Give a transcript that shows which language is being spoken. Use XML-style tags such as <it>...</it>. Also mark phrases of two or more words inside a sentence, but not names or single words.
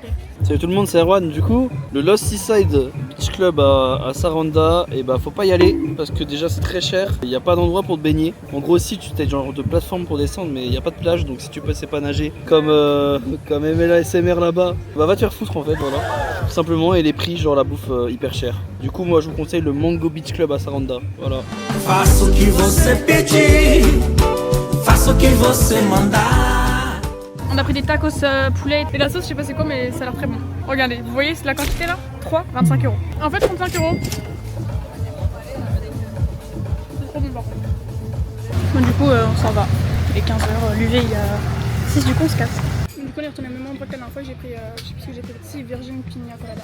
<fr>Salut tout le monde, c'est Erwan. Du coup, le Lost Seaside Beach Club à Saranda, et bah faut pas y aller parce que déjà c'est très cher, il n'y a pas d'endroit pour te baigner. En gros si tu t'es genre de plateforme pour descendre mais il n'y a pas de plage, donc si tu sais pas nager comme MLA SMR là-bas, bah va te faire foutre en fait, voilà. Tout simplement, et les prix genre la bouffe hyper cher. Du coup moi je vous conseille le Mango Beach Club à Saranda, voilà.</fr> <pt>Faça o que você pedir, faça o que você mandar.</pt> <fr>On a pris des tacos poulet et la sauce je sais pas c'est quoi mais ça a l'air très bon. Regardez, vous voyez c'est la quantité là 3, 25 €. En fait 35 €. C'est trop bon par contre. Bon du coup on s'en va. Il est 15h, l'UV il a 6 du coup on se casse. Du coup on est retourné au même endroit que la dernière fois, j'ai pris, je sais plus ce que j'ai pris, si Virgin Pina Colada.</fr>